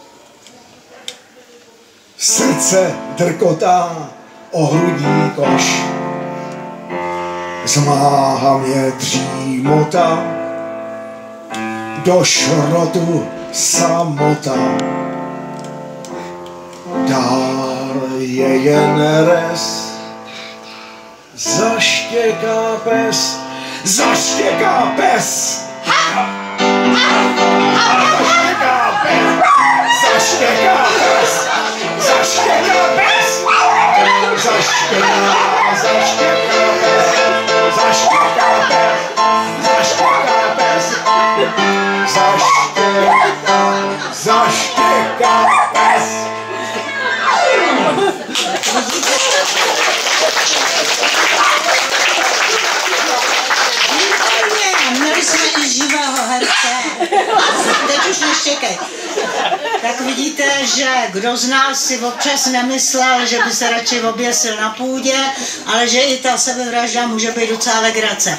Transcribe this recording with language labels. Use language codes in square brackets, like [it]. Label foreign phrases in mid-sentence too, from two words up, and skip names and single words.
[cs] Srdce drkotá o hrudní koš, zmáhá mě dřímota, do šrotu samota. Dál je jen res, zaštěká pes, zaštěká pes. Zaštěká pes, zaštěká pes, zaštěká pes, zaštěká, zaštěká pes, zaštěká pes, zaštěká pes, zaštěká, zaštěká pes. Měli jsme i živého herce. Teď už neštěkej. Tak vidíte, že kdo z nás si občas nemyslel, že by se radši oběsil na půdě, ale že i ta sebevražda může být docela legrace.